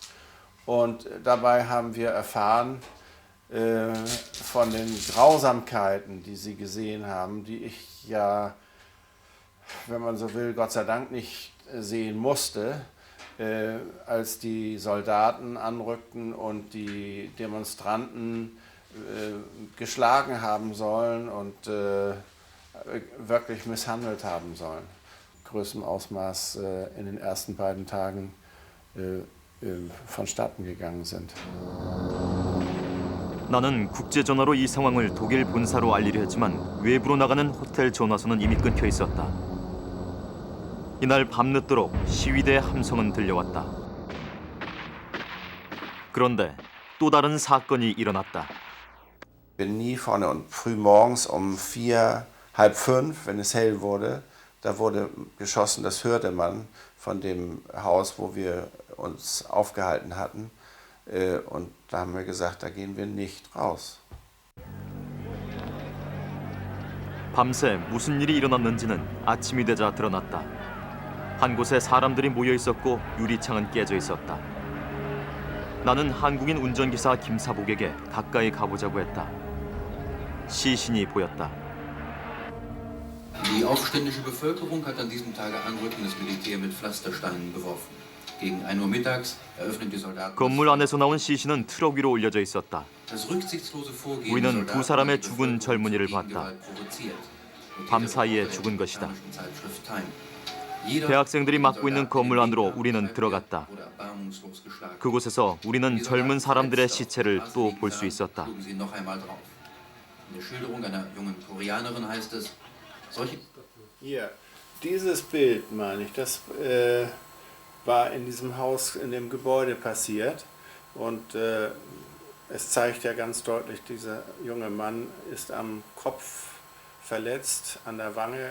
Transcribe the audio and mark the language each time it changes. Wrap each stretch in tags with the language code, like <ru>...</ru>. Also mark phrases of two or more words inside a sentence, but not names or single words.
<de>Und dabei haben wir erfahren, von den Grausamkeiten, die sie gesehen haben, die ich ja, wenn man so will, Gott sei Dank nicht sehen musste, als die Soldaten anrückten und die Demonstranten geschlagen haben sollen und wirklich misshandelt haben sollen. Größtem Ausmaß in den ersten beiden Tagen vonstatten gegangen sind.</de> <ko>나는 국제전화로 이 상황을 독일 본사로 알리려 했지만 외부로 나가는 호텔 전화선은 이미 끊겨 있었다. 이날 밤늦도록 시위대의 함성은 들려왔다. 그런데 또 다른 사건이 일어났다.</ko> <de>Bin nie vorne und früh morgens um 4, halb 5, wenn es hell wurde, da wurde geschossen, das hörte man von dem Haus, wo wir uns aufgehalten hatten. Und da haben wir gesagt, da gehen wir nicht raus.</de> <ko>밤새 무슨 일이 일어났는지는 아침이 되자 드러났다. 한 곳에 사람들이 모여 있었고 유리창은 깨져 있었다. 나는 한국인 운전기사 김사복에게 가까이 가보자고 했다. 시신이 보였다.</ko> <de>Die aufständische Bevölkerung hat an diesem Tage anrückendes Militär mit Pflastersteinen beworfen. Gegen 1 Uhr mittags eröffnen die Soldaten.</de> <ko>건물 안에서 나온 시신은 트럭 위로 올려져 있었다.</ko> <de>Das rücksichtslose Vorgehen</de> <ko>우리는 두 사람의 죽은 젊은이를 봤다. 밤 사이에 죽은 것이다. 대학생들이 맡고 있는 건물 안으로 우리는 들어갔다. 그곳에서 우리는 젊은 사람들의 시체를 또 볼 수 있었다.</ko> <de>Hier, dieses Bild meine ich, das war in diesem Haus, in dem Gebäude passiert. Und es zeigt ja ganz deutlich, dieser junge Mann ist am Kopf verletzt, an der Wange.</de>